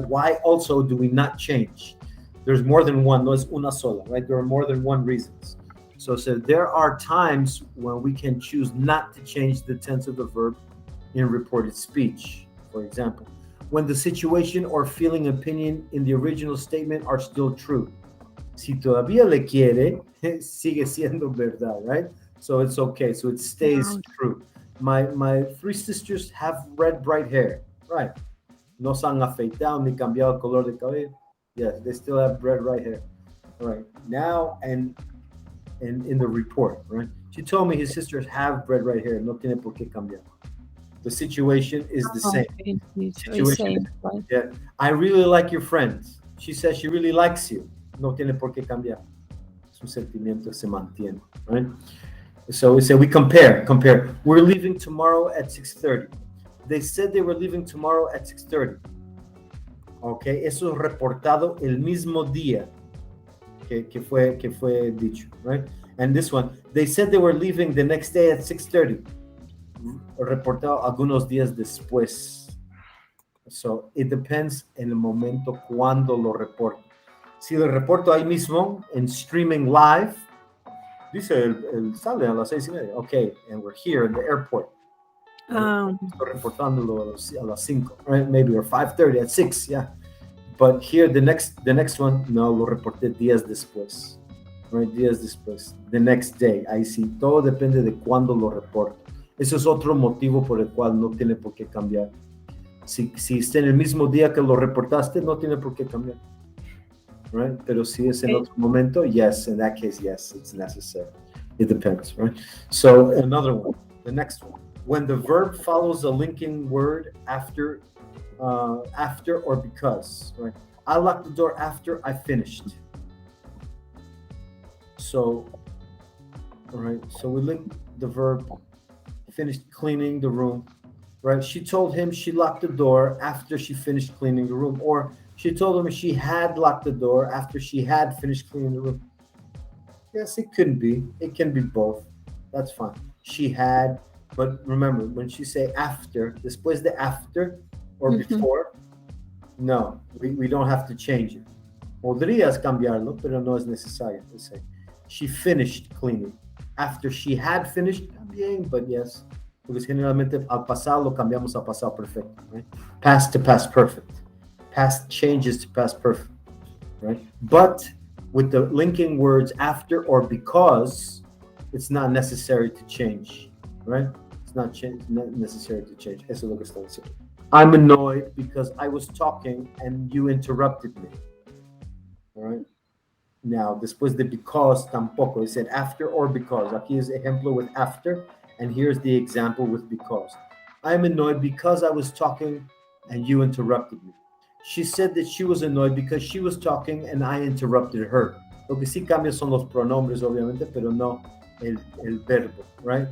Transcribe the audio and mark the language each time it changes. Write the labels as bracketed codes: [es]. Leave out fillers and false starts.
[en] Why also do we not change? There's more than one, [es] no es una sola, [en] right? There are more than one reasons. So there are times when we can choose not to change the tense of the verb in reported speech. For example, when the situation or feeling opinion in the original statement are still true. [es] Si todavía le quiere, sigue siendo verdad, right? [en] So it's okay, so it stays true. My three sisters have red, bright hair, right? [es] No se han afeitado ni cambiado el color de cabello. [en] Yes, they still have red, bright hair. All right, now and in the report, right? She told me his sisters have red, bright hair. [es] No tiene por qué cambiar. [en] The situation is the same. Okay. Situation, yeah. I really like your friend. She says she really likes you. [es] No tiene por qué cambiar. Su sentimiento se mantiene, [en] right? So we say we compare. We're leaving tomorrow at 6:30. They said they were leaving tomorrow at 6:30. [es] Okay, eso es reportado el mismo día que fue dicho, right? [en] And this one, they said they were leaving the next day at 6:30. [es] Reportado algunos días después. [en] So it depends [es] en el momento cuando lo reporto. Si lo reporto ahí mismo en [en] streaming live, [es] dice el sale a las 6:30. [en] Okay, and we're here in the airport. [es] Estoy reportándolo a las 5, right? Maybe or 5:30 at 6, yeah. [en] But here the next one, no, [es] lo reporté días después, [en] right? [es] Días después, [en] the next day. [es] Ahí sí, todo depende de cuándo lo reporto. Eso es otro motivo por el cual no tiene por qué cambiar. Si está en el mismo día que lo reportaste, no tiene por qué cambiar, right? Pero si es en otro momento, [en] yes, in that case, yes, it's necessary. It depends, right? So another one, the next one. When the verb follows a linking word after or because, right? I locked the door after I finished. So, all right, so we link the verb, finished cleaning the room, right? She told him she locked the door after she finished cleaning the room, or she told him she had locked the door after she had finished cleaning the room. Yes, it could be. It can be both. That's fine. She had, but remember, when she say after, [es] después de [en] after or before, no, we don't have to change it. [es] Podrías cambiarlo, pero no es necesario. [en] Let's say she finished cleaning. After she had finished, [es] también, [en] but yes, because [es] generalmente al pasado lo cambiamos al pasado perfecto, [en] right? Past to past perfect. Past changes to past perfect, right? But with the linking words after or because, it's not necessary to change, right? It's not necessary to change. [es] Eso es lo que está diciendo. [en] I'm annoyed because I was talking and you interrupted me. All right. [es] Now, después de because, tampoco. [en] It said after or because. [es] Aquí es ejemplo [en] with after, and here's the example with because. I'm annoyed because I was talking and you interrupted me. She said that she was annoyed because she was talking and I interrupted her. [es] Lo que sí cambia son los pronombres, obviamente, pero no el verbo, right?